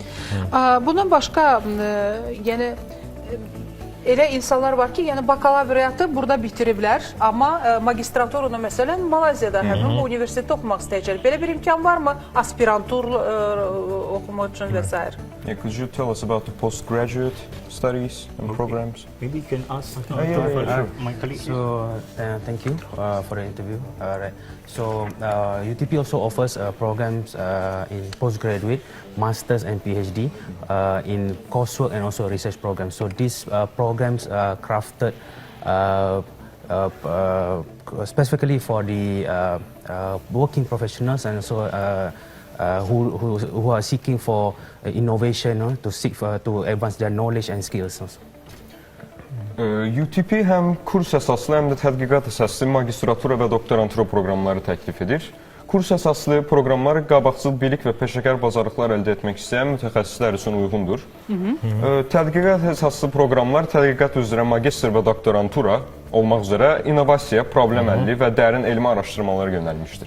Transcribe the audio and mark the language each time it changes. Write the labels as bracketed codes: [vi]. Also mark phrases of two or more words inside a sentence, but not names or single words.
[az] Bundan başqa, yəni elə insanlar var ki, yəni bakalavriatı burada bitiriblər, amma magistraturunu məsələn Malayziyada həmin bu universitetdə oxumaq istəyəcək. Belə bir imkan varmı? Aspirantur oxumaq üçün və s. [en] Could you tell us about the postgraduate studies and programs? Maybe you can ask my colleague. So thank you for the interview. Right. So UTP also offers programs in postgraduate, masters and PhD in coursework and also research programs. So these programs are crafted specifically for the working professionals and also who are seeking for innovation, to seek to advance their knowledge and skills. [az] UTP həm kurs əsaslı, həm də tədqiqat əsaslı magistratura və doktorantura proqramları təklif edir. Kurs əsaslı proqramlar qabaqcıl bilik və peşəkar bacarıqlar əldə etmək istəyən mütəxəssislər üçün uyğundur. Tədqiqat əsaslı proqramlar tədqiqat üzrə magistr və doktorantura olmaq üzrə innovasiya, problem həlli və dərin elmi araşdırmalara yönəlmişdir.